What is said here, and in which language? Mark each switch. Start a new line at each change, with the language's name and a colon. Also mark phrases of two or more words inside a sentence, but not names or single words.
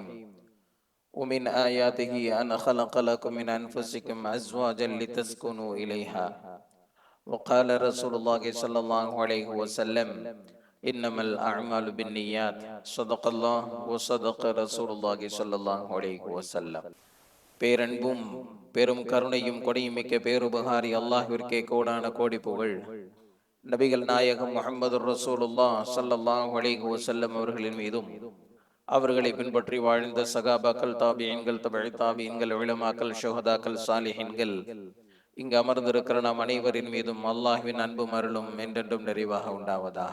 Arabic: ومن آياته أن خلق لكم من أنفسكم أزواجا لتسكنوا إليها. وقال رسول الله صلى الله عليه وسلم: إنما الأعمال بالنيات. صدق الله وصدق رسول الله صلى الله عليه وسلم.
Tamil: பேரன்பும் பெரும் கருணையும் கொடையும் மிக்க பேருபகாரி அல்லாஹ்விற்கே கோடான கோடி புகழ். நபிகள் நாயகம் முஹம்மது
Arabic: رسول الله صلى الله عليه وسلم
Tamil: அவர்களின் மீதும், அவர்களை பின்பற்றி வாழ்ந்த சகாபாக்கள், தாபியீன்கள், தபஇ தாபியீன்கள், உலமாக்கள், ஷுஹதாக்கள், சாலிஹீன்கள், இங்கு அமர்ந்திருக்கிற நாம் அனைவரின் மீதும் அல்லாஹ்வின் அன்பும் அருளும் என்றென்றும் நிறைவாக உண்டாவதாக.